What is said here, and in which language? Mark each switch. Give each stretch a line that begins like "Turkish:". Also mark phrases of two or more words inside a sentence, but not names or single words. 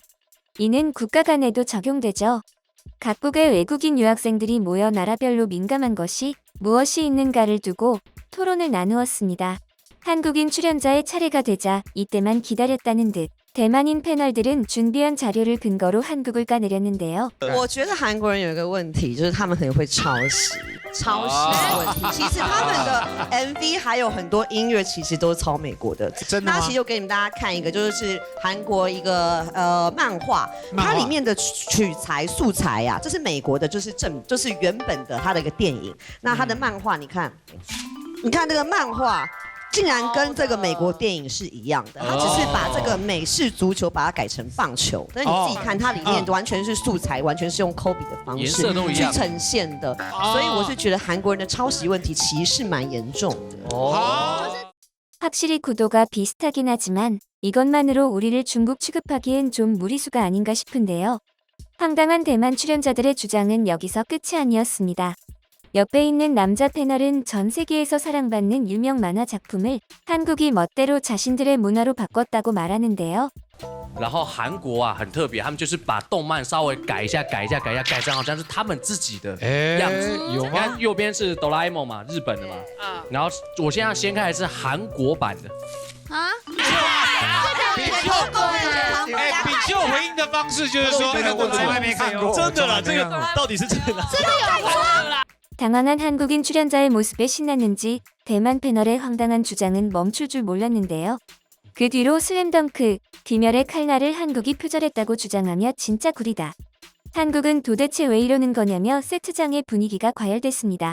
Korean: 이는 국가 간에도 적용되죠. 각국의 외국인 유학생들이 모여 나라별로 민감한 것이 무엇이 있는가를 두고 토론을 나누었습니다. 한국인 출연자의 차례가 되자 이때만 기다렸다는 듯 대만인 패널들은 준비한 자료를 근거로 한국을 까내렸는데요.
Chinese: 我觉得韩国人有一个问题，就是他们很会抄袭的问题。其实他们的 MV 还有很多音乐，其实都是抄美国的。真的吗那其实就给你们大家看一个，就是韩国一个漫画，它里面的取材素材呀、这是美国的，就是原本的它的一个电影。那它的漫画，你看这个漫画。竟然跟这个美国电影是一样的，他只是把这个美式足球把它改成棒球，但是你自己看，它里面完全是素材，完全是用 copy 的方式去呈现的，所以我是觉得韩国人的抄袭问题其实是蛮严重的。
Korean: 확실히 구도가 비슷하긴 하지만 이것만으로 우리를 중국 취급하기엔 좀 무리수가 아닌가 싶은데요. 황당한 대만 출연자들의 주장은 여기서 끝이 아니었습니다. 옆에 있는 남자 패널은 전 세계에서 사랑받는 유명 만화 작품을 한국이 멋대로 자신들의 문화로 바꿨다고 말하는데요.
Chinese: 然后韩国啊很特别，他们就是把动漫稍微改一下，改成好像是他们自己的样子。有你看吗？右边是哆啦 A 梦嘛，日本的嘛，然后我现在先看的是韩国版的。啊？比就回应的方式就是说，我从来没看过，真的啦，这个到底是真的？
Korean: 당황한 한국인 출연자의 모습에 신났는지 대만 패널의 황당한 주장은 멈출 줄 몰랐는데요. 그 뒤로 슬램덩크, 귀멸의 칼날을 한국이 표절했다고 주장하며 진짜 구리다. 한국은 도대체 왜 이러는 거냐며 세트장의 분위기가 과열됐습니다.